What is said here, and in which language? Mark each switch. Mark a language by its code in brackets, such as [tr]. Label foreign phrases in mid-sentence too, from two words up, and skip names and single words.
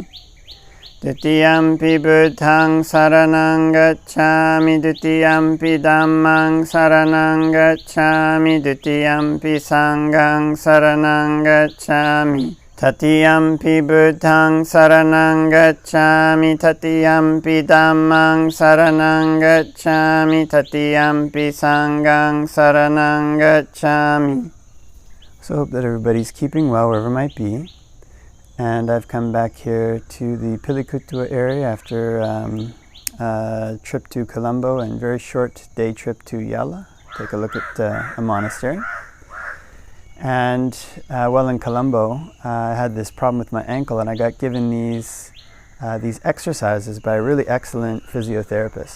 [pi] Dutiyampi Buddhaṃ saranang gacchāmi, Dutiyampi Dhammaṃ saranang gacchāmi, Dutiyampi Sanghaṃ saranang gacchāmi. Tatiyampi Buddhaṃ saranang gacchāmi, Tatiyampi Dhammaṃ saranang gacchāmi, Tatiyampi Sanghaṃ saranang gacchāmi. [en] So I hope that everybody's keeping well wherever might be. And I've come back here to the Pilikutua area after a trip to Colombo and very short day trip to Yala. Take a look at a monastery. And while in Colombo, I had this problem with my ankle, and I got given these exercises by a really excellent physiotherapist.